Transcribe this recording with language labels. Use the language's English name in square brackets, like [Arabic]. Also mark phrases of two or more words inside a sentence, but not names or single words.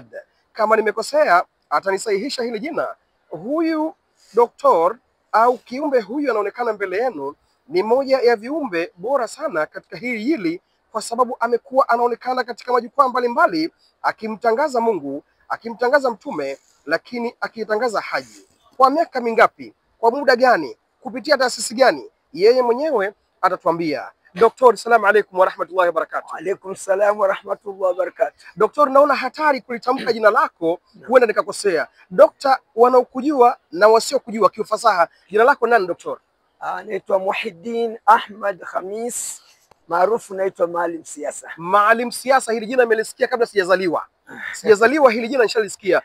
[Swahili] Kama nimekosea atanisahihisha hili jina. Huyu doktor au kiumbe huyu anaonekana mbele yenu ni moja ya viumbe bora sana katika hili, kwa sababu amekuwa anaonekana katika majukwaa mbalimbali akimtangaza Mungu, akimtangaza Mtume, lakini akitangaza haji. Kwa miaka mingapi? Kwa muda gani? Kupitia taasisi gani? Yeye mwenyewe atatuambia. [Arabic] Doktor, السلام عليكم ورحمة الله وبركاته. عليكم السلام ورحمة الله وبركاته. [Swahili] Doktor, naona hatari kulitamka jina lako, huenda nikakosea. Dokta, wanaokujua na wasiokujua kiufasaha, jina lako nani doktor? Naitwa Muhyiddin Ahmad Khamis, maarufu naitwa Maalim Siasa. Maalim Siasa, hili jina nimelisikia kabla sijazaliwa. Sijazaliwa hili jina nishalisikia.